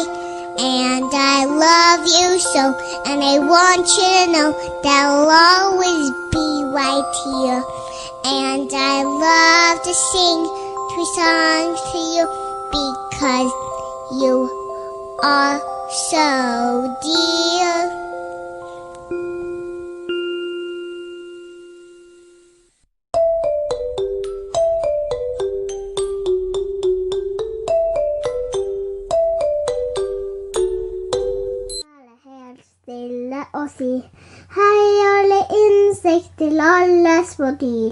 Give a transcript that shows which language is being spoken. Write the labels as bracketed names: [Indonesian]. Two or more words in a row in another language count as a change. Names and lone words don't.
[English] And I love you so, and I want you to know that I'll always be right here. And I love to sing 3 songs to you because you are so dear. [Norwegian] Stille og si hei alle insekter, alle små dyr.